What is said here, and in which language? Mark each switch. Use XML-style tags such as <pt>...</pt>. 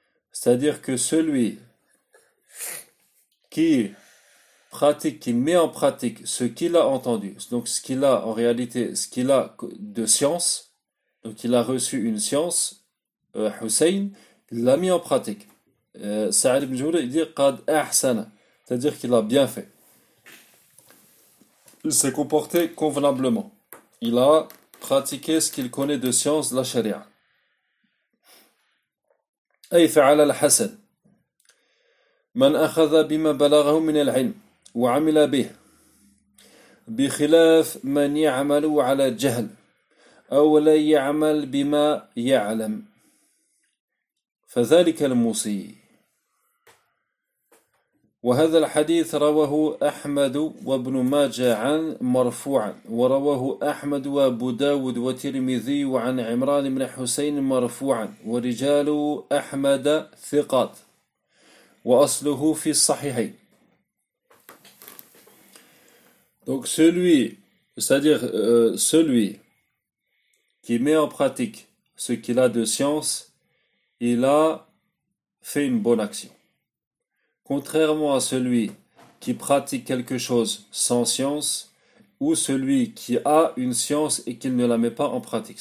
<fr>C'est-à-dire que celui qui pratique, qui met en pratique ce qu'il a entendu, donc ce qu'il a en réalité, ce qu'il a de science, donc il a reçu une science, Hussein, il l'a mis en pratique. Sa'ad ibn Jubir, il dit «</fr> <ar>qad ahsana</ar> <fr>», c'est-à-dire qu'il a bien fait. Il s'est comporté convenablement. Il a pratiqué ce qu'il connaît de science, la charia.</fr> <ar>أي فعل الحسن من أخذ بما بلغه من العلم وعمل به بخلاف من يعمل على جهل أو لا يعمل بما يعلم فذلك الموصي. وهذا الحديث رواه أحمد وابن ماجه عن مرفوعا ورواه أحمد وابو داود وترمذي وعن عمران بن حسين مرفوعا ورجال أحمد ثقات وأصله في الصحيحين.</ar> <fr>Donc celui, c'est-à-dire celui qui met en pratique ce qu'il a de science, il a fait une bonne action. Contrairement à celui qui pratique quelque chose sans science ou celui qui a une science et qu'il ne la met pas en pratique.</fr>